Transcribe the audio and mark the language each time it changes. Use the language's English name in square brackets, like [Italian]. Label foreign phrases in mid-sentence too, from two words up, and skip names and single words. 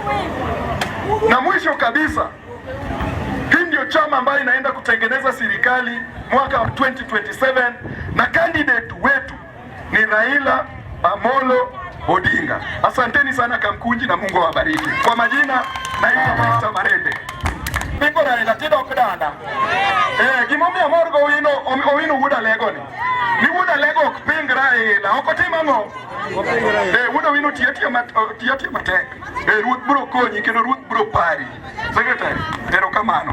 [Swahili] Na mwisho kabisa, hii ndio chama ambayo inaenda kutengeneza serikali mwaka wa 2027 na candidate wetu ni Raila Amolo Odinga. Asanteni sana Kamkunji na Mungu awabariki. Kwa majina naitwa Marende. [Luo (Kenya and Tanzania)] Pingo Raila tido kudanda. Gimomia morgo owino wuda legoni. Ni wuda lego kuping Raila. Okotima ngo. Wuda wino tiatia matek. Ruth bro konyi kendo Ruth bro pari. Secretary, ero kamano.